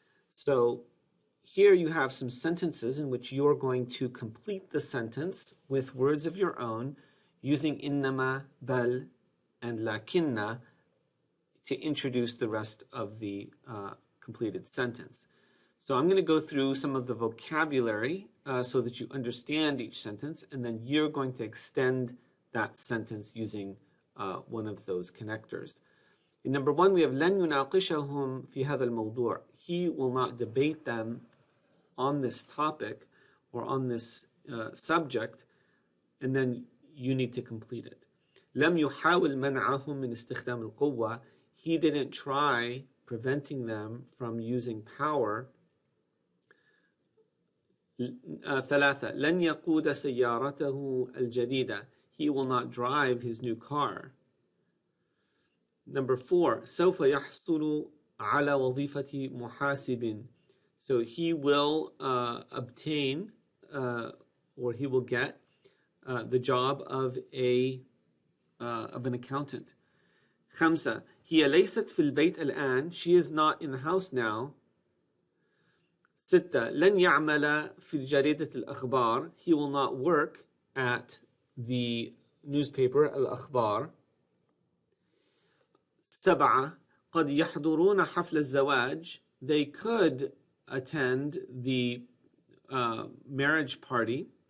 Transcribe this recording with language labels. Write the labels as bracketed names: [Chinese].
[English] So here you have some sentences in which you're going to complete the sentence with words of your own using innama, bal, and lakinna to introduce the rest of the completed sentence. So I'm going to go through some of the vocabulary so that you understand each sentence, and then you're going to extend that sentence using one of those connectors. In number 1, we have [Arabic] لن يناقشهم في هذا الموضوع. [English] He will not debate them on this topic or on this subject, and then you need to complete it. [Arabic] لم يحاول منعهم من استخدام القوة. [English] He didn't try preventing them from using power. [Arabic] 3 لن يقود سيارته الجديدة. [English] He will not drive his new car. Number 4 [Arabic] سوف يحصل على وظيفة محاسب. [English] So he will obtain or he will get the job of an accountant. [Arabic] 5 هي ليست في البيت الآن. [English] She is not in the house now. [Arabic] 6 لن يعمل في جريدة الأخبار. [English] He will not work at the newspaper الأخبار. [Arabic] 7 قد يحضرون حفل الزواج. [English] They could attend the marriage party.